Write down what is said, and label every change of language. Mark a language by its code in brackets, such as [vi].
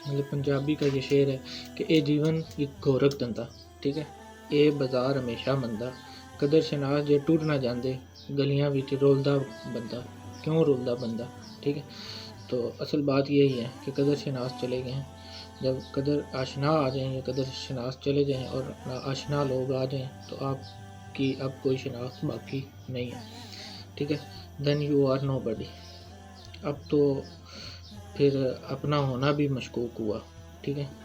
[ur] پنجابی کا یہ شعر ہے کہ [pa] اے جیون ایک گورکھ دندا. [ur] ٹھیک ہے. [pa] اے بازار ہمیشہ مندا، قدر شناس جو ٹر نہ جاندے گلیاں وچ رولدا بندہ، کیوں رولدا بندہ. [ur] ٹھیک ہے. تو اصل بات یہی ہے کہ قدر شناس چلے گئے ہیں. جب قدر آشنا آ جائیں یا قدر شناس چلے جائیں اور آشنا لوگ آ جائیں تو آپ کی اب کوئی شناخت باقی نہیں ہے. ٹھیک ہے. [en] Then you are nobody. [ur] اب تو پھر اپنا ہونا بھی مشکوک ہوا. ٹھیک ہے.